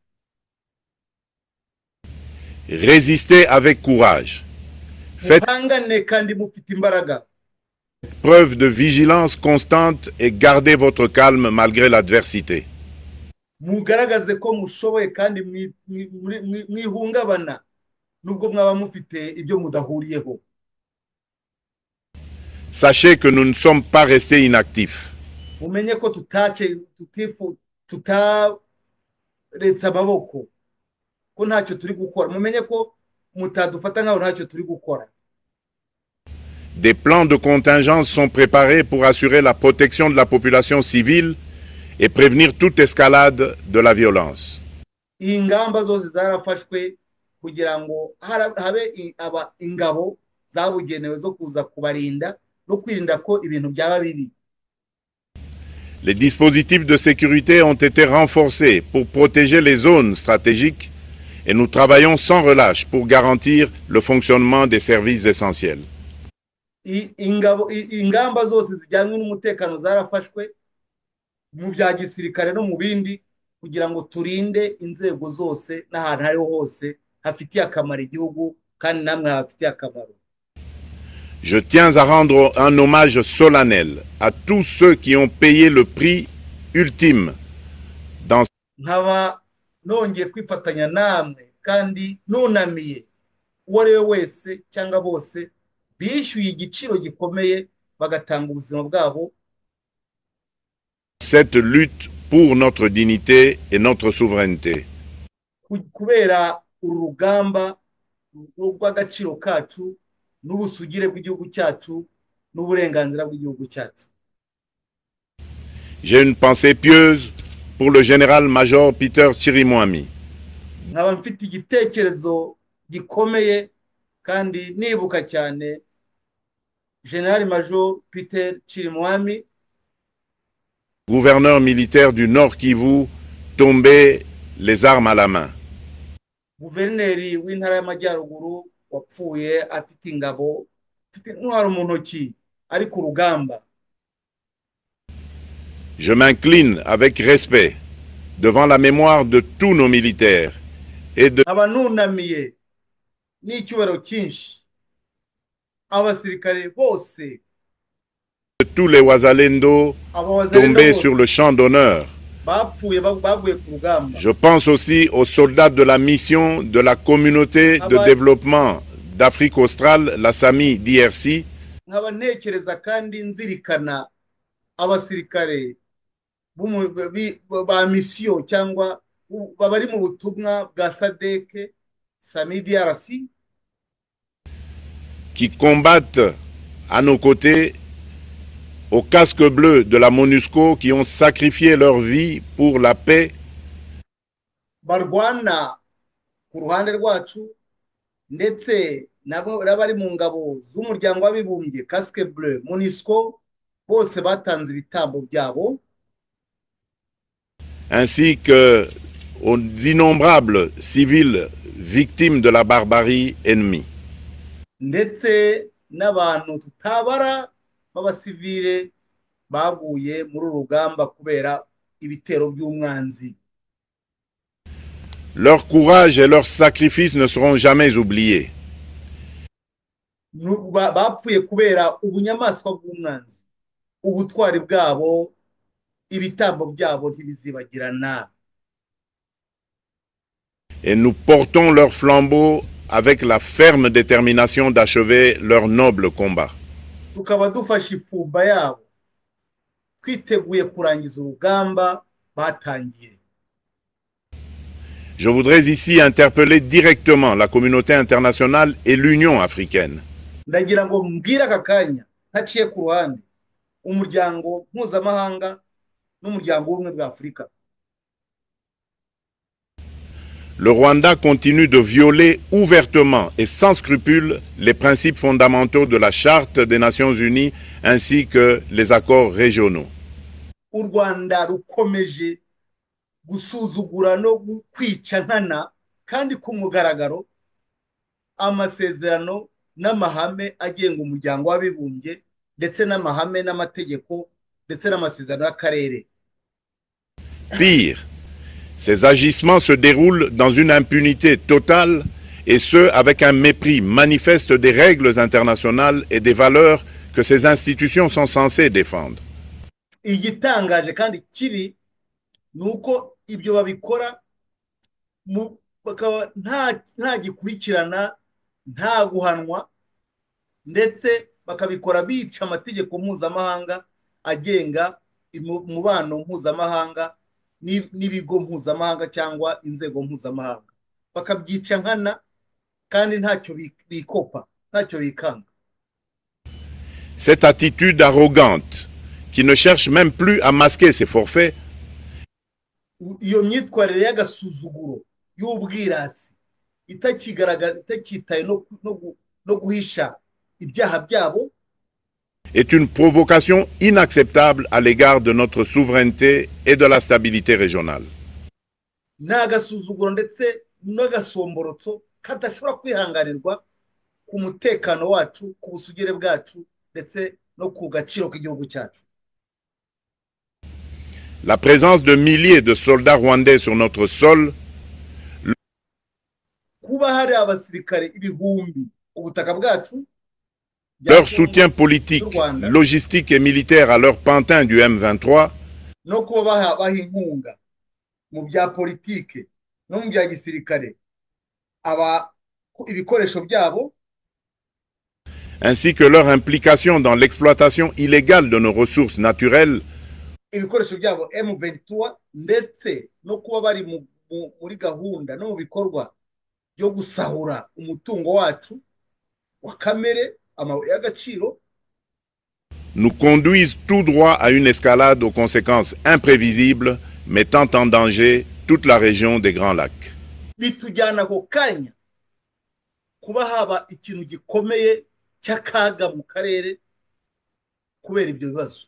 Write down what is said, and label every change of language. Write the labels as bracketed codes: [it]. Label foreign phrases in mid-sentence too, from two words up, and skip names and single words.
[fr] Résistez avec courage. Faites [rw] Muhangane kandi mufite imbaraga. [fr] preuve de vigilance constante et gardez votre calme malgré l'adversité. [rw] Mugaragaze ko mushoboye kandi mwihungabana nubwo mwaba mufite ibyo mudahuriyeho. [fr] Sachez que nous ne sommes pas restés inactifs. [rw] Mumenye ko tutaretse amaboko, ko ntacyo turi gukora. Mumenye ko mutadufata nkaho ntacyo turi gukora. [fr] Des plans de contingence sont préparés pour assurer la protection de la population civile et prévenir toute escalade de la violence. [rw] Ingamba zose zarafashwe kugira ngo habe ingabo zabugenewe zo kuza kubarinda no kwirinda ko ibintu byaba bibi. [fr] Les dispositifs de sécurité ont été renforcés pour protéger les zones stratégiques et nous travaillons sans relâche pour garantir le fonctionnement des services essentiels. [rw] Ingamba zose zijyanye n'umutekano zarafashwe mu bya gisirikare no mu bindi kugira ngo turinde inzego zose n'ahantu hariho hose hafitiye akamaro igihugu kandi namwe hafitiye akamaro. [fr] Je tiens à rendre un hommage solennel à tous ceux qui ont payé le prix ultime dans [rw] nkaba nongeye kwifatanya namwe kandi nunamiye uwo ari we wese cyangwa bose bishyuye igiciro gikomeye bagatanga ubuzima bwabo [fr] cette lutte pour notre dignité et notre souveraineté. [rw] kubera urugamba rw'agaciro kacu n'ubusugire bw'igihugu cyacu n'uburenganzira bw'igihugu cyacu. [fr] J'ai une pensée pieuse pour le général-major Peter Chirimwami. [rw] Nkaba mfite igitekerezo gikomeye kandi nibuka cyane General-Major Peter Chirimwami, [fr] gouverneur militaire du Nord Kivu, tombé les armes à la main. [rw] guverineri w'intara y'amajyaruguru wapfuye afite ingabo, afite intwaro mu ntoki ari ku rugamba. [fr] Je m'incline avec respect devant la mémoire de tous nos militaires et de [rw] Abanunamiye n'icyubahiro cyinshi abasirikare bose, [fr] tous les Wazalendo tombés sur le champ d'honneur. [rw] bapfuye baguye ku rugamba. [fr] Je pense aussi aux soldats de la mission de la communauté de développement d'Afrique australe, la SAMI DRC, [rw] nkaba ntekereza kandi nzirikana abasirikare ba misiyo cyangwa bari mu butumwa bwa SADC SAMI DRC, [fr] qui combattent à nos côtés, aux casques bleus de la MONUSCO qui ont sacrifié leur vie pour la paix. [rw] barwana ku ruhande rwacu ndetse n'abari mu ngabo z'umuryango w'abibumbye [fr] casque bleu [rw] MONUSCO bose batanze ibitambo byabo, [fr] ainsi que aux innombrables civils victimes de la barbarie ennemie. [rw] ndetse n'abantu tutabara b'abasivile baguye muri uru rugamba kubera ibitero by'umwanzi. [fr] Leur courage et leur sacrifice ne seront jamais oubliés. [rw] Bapfuye kubera ubunyamaswa bw'umwanzi, ubutwari bwabo, ibitambo byabo ntibizibagirana. [fr] Et nous portons leur flambeau avec la ferme détermination d'achever leur noble combat. [rw] Tukaba dufashe ifumba yabo twiteguye kurangiza urugamba batangiye. [fr] Je voudrais ici interpeller directement la communauté internationale et l'Union africaine. [rw] Ndagira ngo mbwira aka kanya ntaciye ku ruhande umuryango mpuzamahanga n'umuryango w'ubumwe bwa Afurika. [fr] Le Rwanda continue de violer ouvertement et sans scrupule les principes fondamentaux de la Charte des Nations Unies ainsi que les accords régionaux. [rw] U Rwanda rukomeje gusuzugura no kwica nkana kandi ku mugaragaro amasezerano n'amahame agenga umuryango w'abibumbye ndetse n'amahame n'amategeko ndetse n'amasezerano y'akarere. [fr] Pire, ces agissements se déroulent dans une impunité totale et ce, avec un mépris manifeste des règles internationales et des valeurs que ces institutions sont censées défendre. [rw] Igitangaje kandi kibi nuko ibyo babikora bakaba nta gikurikirana, nta guhanwa, ndetse bakabikora bica amategeko mpuzamahanga agenga umubano mpuzamahanga n'ibigo mpuzamahanga cyangwa inzego mpuzamahanga, bakabyica nkana kandi ntacyo bikopa, ntacyo bikanga. [fr] Cette attitude arrogante qui ne cherche même plus à masquer ses forfaits [rw] iyo myitwarire y'agasuzuguro y'ubwirasi itakitaye no guhisha ibyaha byabo [fr] est une provocation inacceptable à l'égard de notre souveraineté et de la stabilité régionale. [rw] n'agasuzuguro ndetse n'agasomborotso kadashobora kwihanganirwa ku mutekano wacu, ku busugire bwacu ndetse no ku gaciro k'igihugu cyacu. [fr] La présence de milliers de soldats rwandais sur notre sol [rw] kuba hari abasirikare ibihumbi ku butaka bwacu, [fr] leur soutien politique, logistique et militaire à leur pantin du M23 [rw] no kuba baha inkunga mu bya politike no mu bya gisirikare ibikoresho byabo, [fr] ainsi que leur implication dans l'exploitation illégale de nos ressources naturelles [rw] ibikoresho byabo M23 ndetse no kuba bari muri gahunda no mu bikorwa byo gusahura umutungo wacu wa kamere, amabuye y'agaciro, [fr] nous conduisent tout droit à une escalade aux conséquences imprévisibles mettant en danger toute la région des Grands Lacs. [rw] bitujyana ako kanya kuba haba ikintu gikomeye cy'akaga mu karere kubera ibyo bibazo.